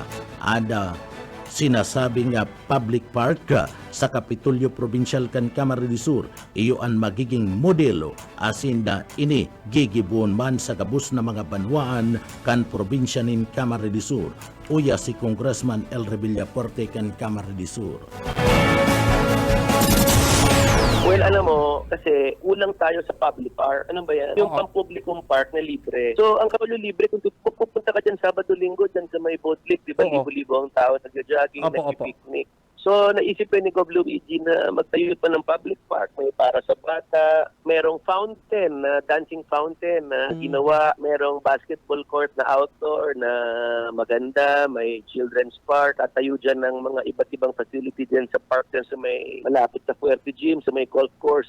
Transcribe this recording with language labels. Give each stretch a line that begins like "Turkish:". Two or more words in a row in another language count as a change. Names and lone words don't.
Bikol: Ada sinasabing
English: public park
Bikol: sa Kapitolyo Provincial kan Camarines del Sur iyo ang magiging modelo asin na ini gigibon man sa gabus na mga banwaan kan probinsya nin Camarines del Sur. Uya si Congressman Elry Villafuerte kan Camarines del Sur.
Filipino: Well, alam mo, kasi ulang tayo sa
English: public park.
Filipino: Ano ba yan? Yung pampublikong park na libre. So, ang Kapitolyo libre, kung pupunta ka dyan Sabado-Linggo, dyan sa may
English: boat lake,
Filipino: di ba? Libo-libo ang tao, nagja-jogging, nagpipiknik. So, naisip ni Gov. Luigi na magtayo pa ng
English: public park.
Filipino: May para sa bata, merong fountain,
English: dancing fountain
Filipino: na ginawa, merong
English: basketball court
Filipino: na outdoor na maganda, may
English: children's park,
Filipino: at tayo dyan ng mga iba't ibang facility dyan sa park dyan sa may malapit sa Fuerte Gym, sa may
English: golf course.